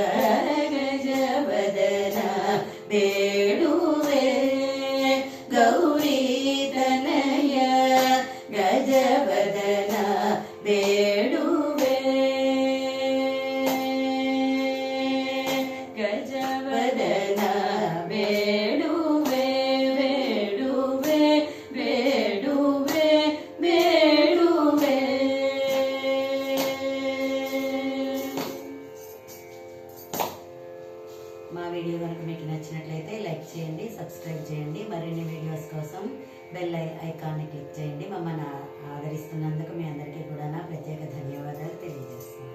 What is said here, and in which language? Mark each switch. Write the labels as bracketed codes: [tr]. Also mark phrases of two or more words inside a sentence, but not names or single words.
[kn] ಗಜವದನ ಬೇಡುವೆ ಗೌರಿ ತನಯ ಗಜವದನ ಬೇಡುವೆ ಗಜವದನ ಬೇಡುವೆ ಬೇಡುವೆ ಬೇಡುವೆ ಬೇಡುವೆ. [te] మా వీడియో కనుక మీకు నచ్చినట్లయితే లైక్ చేయండి, సబ్స్క్రైబ్ చేయండి. మరిన్ని వీడియోస్ కోసం [en] bell iconni [te] క్లిక్ చేయండి. మమ్మల్ని ఆదరిస్తున్నందుకు మీ అందరికీ కూడా నా ప్రత్యేక ధన్యవాదాలు తెలియజేస్తాను.